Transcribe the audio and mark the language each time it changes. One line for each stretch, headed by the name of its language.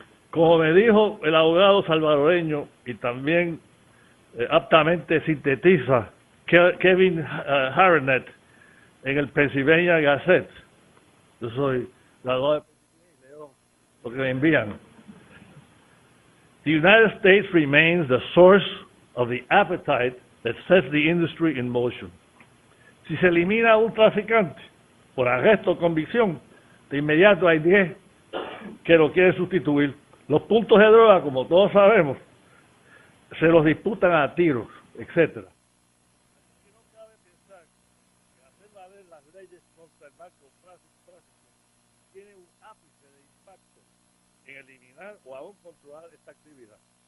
Spanish: Como me dijo el abogado salvadoreño y también aptamente sintetiza Kevin Harnett en el Pennsylvania Gazette, yo soy graduado de Pennsylvania y leo lo que me envían.
English: The United States remains the source of the appetite that sets the industry in motion.
Spanish: Si se elimina a un traficante por arresto o convicción, de inmediato hay 10 que lo quieren sustituir. Los puntos de droga, como todos sabemos, se los disputan a tiros, etcétera. Así que no cabe pensar que hacer valer las leyes contra el narcotráfico tiene un ápice de impacto en eliminar o aún controlar esta actividad.